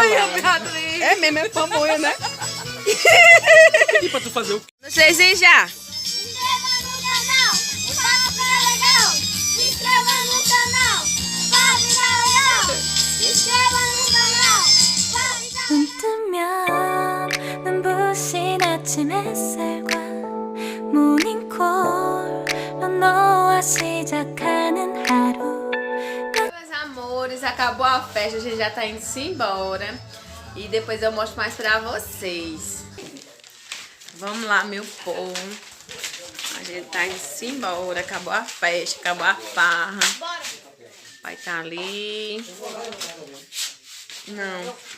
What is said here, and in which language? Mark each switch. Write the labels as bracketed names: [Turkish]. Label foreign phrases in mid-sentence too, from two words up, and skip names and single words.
[Portuguese] É mesmo, é pamonha, né? E pra tu fazer o quê? Vocês já. Se inscreva no canal, para ficar legal. Se inscreva no canal, para ficar legal. Se inscreva no canal, para ficar [Korean] 눈 뜨면 눈부신 아침 햇살과 모닝콜로 너와 시작하는 하루 [Portuguese] Meus amores, acabou a festa, a gente já tá indo embora. E depois eu mostro mais pra vocês. Vamos lá, meu povo. A gente tá indo embora. Acabou a festa, acabou a farra. Vai tá ali. Não.